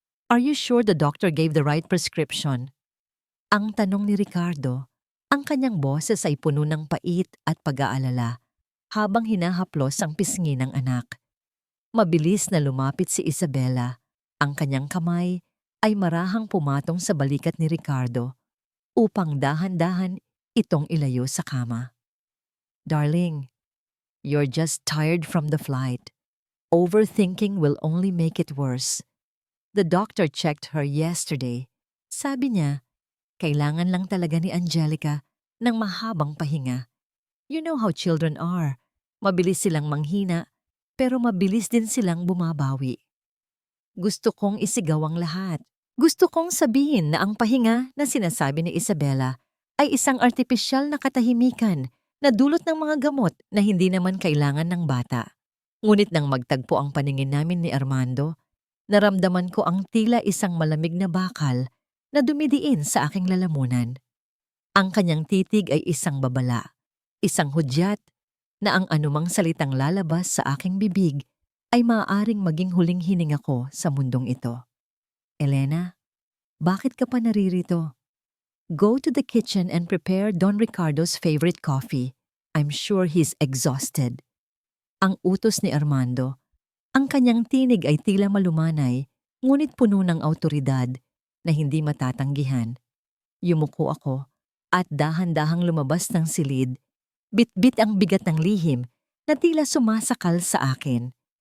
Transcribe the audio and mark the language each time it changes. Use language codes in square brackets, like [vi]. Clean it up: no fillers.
[en] Are you sure the doctor gave the right prescription? [tl] Ang tanong ni Ricardo, ang kanyang boses ay puno ng pait at pag-aalala habang hinahaplos ang pisngi ng anak. Mabilis na lumapit si Isabela. Ang kanyang kamay ay marahang pumatong sa balikat ni Ricardo upang dahan-dahan itong ilayo sa kama. [en] Darling, you're just tired from the flight. Overthinking will only make it worse. The doctor checked her yesterday. [tl] Sabi niya, kailangan lang talaga ni Angelica ng mahabang pahinga. [en] You know how children are. [tl] Mabilis silang manghina, pero mabilis din silang bumabawi. Gusto kong isigaw ang lahat. Gusto kong sabihin na ang pahinga na sinasabi ni Isabela ay isang artipisyal na katahimikan na dulot ng mga gamot na hindi naman kailangan ng bata. Ngunit nang magtagpo ang paningin namin ni Armando, naramdaman ko ang tila isang malamig na bakal na dumidiin sa aking lalamunan. Ang kanyang titig ay isang babala, isang hudyat na ang anumang salitang lalabas sa aking bibig ay maaaring maging huling hininga ko sa mundong ito. Elena, bakit ka pa naririto? [en] Go to the kitchen and prepare Don Ricardo's favorite coffee. I'm sure he's exhausted. [tl] Ang utos ni Armando. Ang kanyang tinig ay tila malumanay, ngunit puno ng awtoridad na hindi matatanggihan. Yumuko ako at dahan-dahang lumabas ng silid. Bit-bit ang bigat ng lihim na tila sumasakal sa akin.